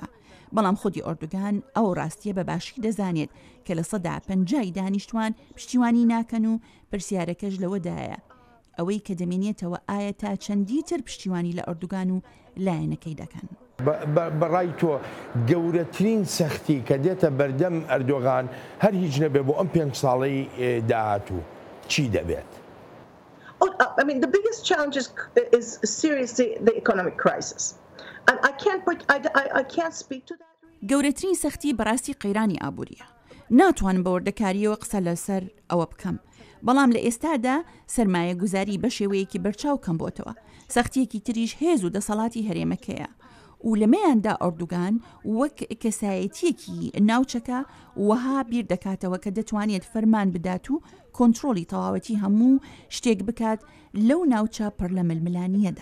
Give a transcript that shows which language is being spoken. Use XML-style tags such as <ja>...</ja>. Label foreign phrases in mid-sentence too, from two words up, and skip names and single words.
<ckb>بەڵام خودی ئەردۆگان ئەو ڕاستیە بە باشی دەزانێت کە لە 50 دانیشتوان پشتیوانی ناکەن و پرسیارەکەش لەوەدایە ئەوەی کە دەمێنێتەوە ئایا تا چەندی تر پشتیوانی لە ئەردۆگان و لایەنەکەی دەکەن. بەڕای تۆ گەورەترین سەختی کە دێتە بەردەم ئەردۆغان هەر هیچ نەبێ بۆ ئەم 5 ساڵەی داهاتوو چی دەبێت؟</ckb> <en>The biggest challenge is seriously the economic crisis. And I can't speak to that.</en> <ckb>گەورەترین سەختی بەڕاستی قەیرانی ئابووریە. ناتوانم بە وەردەکاریەوە قسە لەسەر ئەوە بکەم. بەڵام لە ئێستادا سەرمایە گوزاری بە شێوەیەکی بەرچاو کەم بۆتەوە. سەختیەکی تریش هێز و دەسەڵاتی هەرێمەکەیە. و لەمەیاندا ئەردۆگان وەک کەسایەتیەکی ناوچەکە وەها بیر دەکاتەوە کە دەتوانێت فەرمان بدات و کۆنتترۆلی تەواوەتی هەموو شتێک بکات لەو ناوچە پڕ لە ململانیەدا.</ckb>